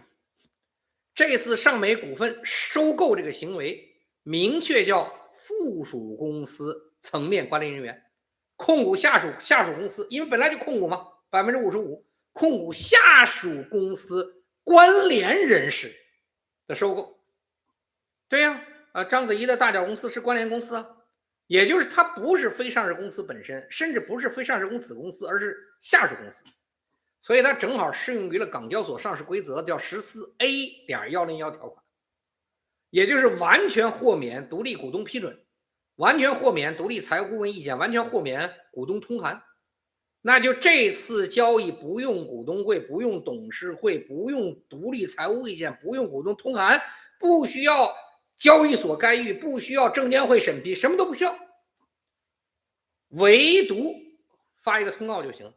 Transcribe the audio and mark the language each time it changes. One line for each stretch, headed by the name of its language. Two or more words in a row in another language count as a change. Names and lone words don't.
Chinese: 這次上美股份收購這個行為明確叫附屬公司層面管理人員控股下屬公司，因為本來就控股嘛，55%控股下屬公司關聯人士的收購。對呀，章子怡的大腳公司是關聯公司啊。也就是它不是非上市公司本身，甚至不是非上市公司子公司，而是下属公司，所以它正好適用於了港交所上市規則叫 14A.101 条款，也就是完全豁免獨立股東批准，完全豁免獨立財務顧問意見，完全豁免股東通函。那就這次交易不用股東會，不用董事會，不用獨立財務意見，不用股東通函，不需要交易所干預，不需要證監會審批，什麼都不需要，唯獨發一個通告就行了。